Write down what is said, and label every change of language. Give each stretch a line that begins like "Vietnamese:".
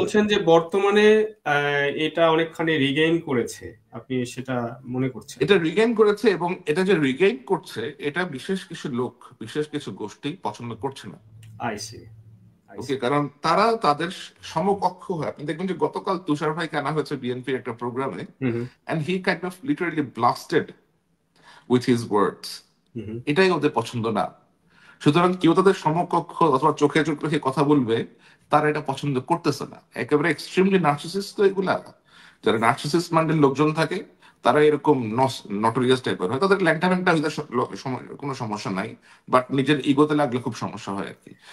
Bangla: বলছেন যে বর্তমানে এটা অনেকখানি রিগেইন করেছে, আপনি সেটা মনে করছেন? এটা রিগেইন করেছে, এবং এটা যে রিগেইন করছে এটা বিশেষ কিছু লোক, বিশেষ কিছু গোষ্ঠী পছন্দ করছে না।
English: I see, I okay, see.
Bangla: কারণ তারা তাদের সমকক্ষ হয়। আপনি দেখবেন যে গতকাল তুষার ভাইকে আনা হয়েছে বিএনপির একটা প্রোগ্রামে, হুম, হুম,
English: and he kind of literally blasted with his words. Hmm, hmm.
Bangla: এটাই ওদের পছন্দ না। সুতরাং কেউ তাদের সমকক্ষ অথবা চোখে চোখ রেখে কথা বলবে, তারা এটা পছন্দ করতেছে না। একেবারে এক্সট্রিমলি নার্সিসিস্ট তো এগুলা। যারা নার্সিসিস্ট মাইন্ডের লোকজন থাকে, তারা এরকম নটোরিয়াস টাইপের হয়। তাদের ল্যাংটা ব্যাংটা হইতে কোনো সমস্যা নাই, বাট নিজের ইগোতে লাগলে খুব সমস্যা হয় আর কি।